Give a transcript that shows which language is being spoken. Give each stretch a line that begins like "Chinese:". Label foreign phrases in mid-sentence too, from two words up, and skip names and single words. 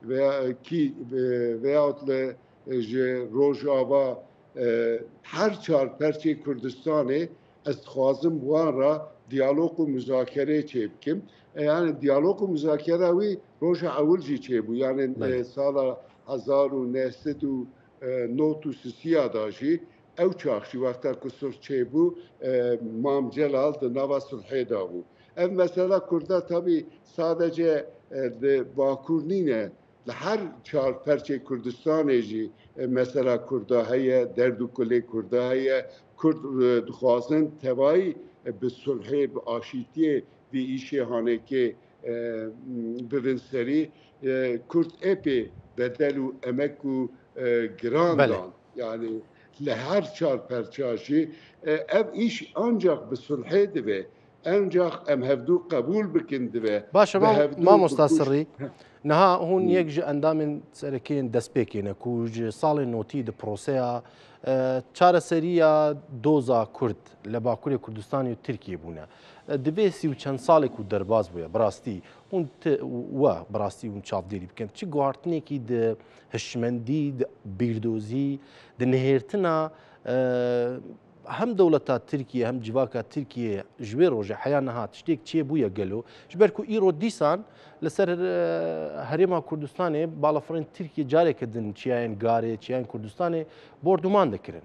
Kurdish: veyahut li ji Rojava her çar perçê Kurdistanê ez dixwazim wan ra diyalog û müzakere çêbikim yani diyalog û müzakere wî roja ewil jî çêbû yani sala 1993 da jî ew çax jî wexta ku sulh çêbû Mam Celal di nava sulhê da bû ev mesela Kurda tabii sadece di Bakur nîne li her çar perçê Kurdistanê jî mesela Kurda heye derdûkulê Kurda heye Kurd dixwazin tevayî bi sulhê bi aşîtiyê vî îşê hanekê bibin serî Kurd epê bedel û emek û giran dan yani li her çar perça jî ev îş ancak bi sulhê dibe ancak em hevdû qebûl bikin dibe باشه مامۆستا سڕی نەها هون یەک ji endamên serekeyên destpêkê ku ji salên notî di proseya çareseriya doza Kurd li Bakurê Kurdistanê û Tirkiye bûne divê sî û çend salê ku derbas bûye bi rastî hûn we bi rastî hûn çavdêrî bikin çi guhartinekî di hişmendî di bîrdozî di nihêrtina hem dewleta Tirkiye hem civaka Tirkiye ji wê rojê heya niha tiştêk çê bûye gelo ji ber ku îro dîsan li ser Herêma Kurdistanê balafirên Tirkiye careke din çiyayên garê çiyayên Kurdistanê bordûman dikirin.